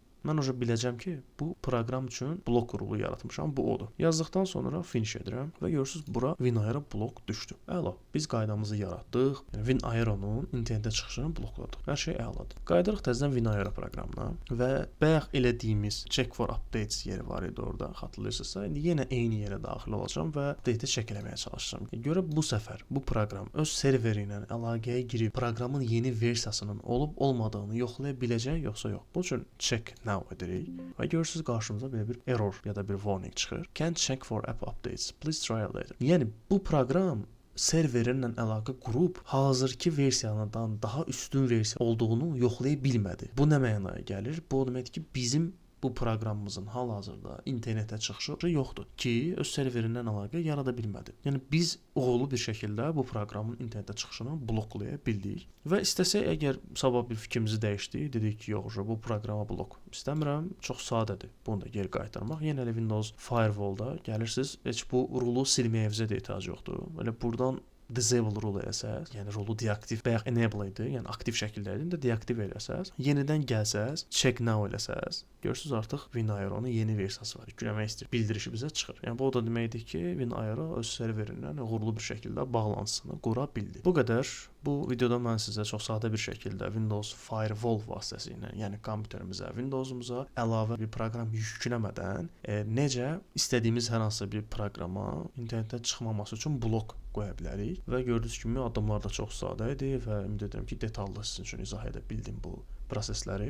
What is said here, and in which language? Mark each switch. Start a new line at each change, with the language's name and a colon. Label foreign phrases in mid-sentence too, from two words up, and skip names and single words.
Azerbaijani: mən oca biləcəm ki, bu proqram üçün blok rulu yaratmışam, bu odur. Yazdıqdan sonra finish edirəm və görürsüz bura WinIRA blok düşdü. Əla. Biz qaydamızı yaratdıq. Yəni WinIRA-nın internetə çıxışını blokladıq. Hər şey əladır. Qayıdırıq təzədən WinIRA proqramına və bayaq elədiyimiz
English: check for updates
Azerbaijani: yeri var idi orada, xatırlayırsınızsa. İndi yenə eyni yerə daxil olacağam və update-i check eləməyə çalışacağam. Görə bu səfər bu proqram öz serveri ilə əlaqəyə girib proqramın yeni versiyasının olub-olmadığını yoxlaya biləcək yoxsa yox. Bunun üçün
English: check now
Azerbaijani: edirik və görürsüz qarşımıza belə bir error ya da bir warning çıxır.
English: Can't check for app updates. Please try later.
Azerbaijani: Yəni bu proqram serverinlə əlaqə qurub hazırki versiyadan daha üstün versiya olduğunu yoxlaya bilmədi. Bu nə mənaya gəlir? Bu o deməkdir ki, bizim bu proqramımızın hal-hazırda internetə çıxışı yoxdur ki, öz serverindən əlaqə yarada bilmədi. Yəni biz uğurlu bir şəkildə bu proqramın internetə çıxışını bloklaya bildik və istəsək əgər sabah bir fikrimizi dəyişdik, dedik ki, yox, bu proqrama blok istəmirəm, çox sadədir. Bunu da geri qaytarmaq. Yenə elə Windows Firewall-da gəlirsiniz, heç bu rulu silməyinizə də ehtiyac yoxdur. Elə buradan
English: disable rule
Azerbaijani: eləsəz, yəni rolu deaktiv, bayaq enable idi, yəni aktiv şəkildə idi, indi deaktiv eləsəz, yenidən gəlsəz,
English: check now
Azerbaijani: eləsəz, görürsüz artıq WinIRA-nın yeni versiyası var. Yükləmək istəyir, bildirişi bizə çıxır. Yəni bu o da deməkdir ki, WinIRA öz serverindən uğurlu bir şəkildə bağlantısını qura bildi. Bu qədər. Bu videoda mən sizə çox sadə bir şəkildə Windows Firewall vasitəsilə, yəni kompüterimizə, Windowsumuza əlavə bir proqram yükləmədən necə istədiyimiz hər hansı bir proqrama internetə çıxmaması üçün blok qoya bilərik və gördüyünüz kimi addımlar da çox sadə idi və ümid edirəm ki, detallı sizin üçün izah edə bildim bu prosesləri.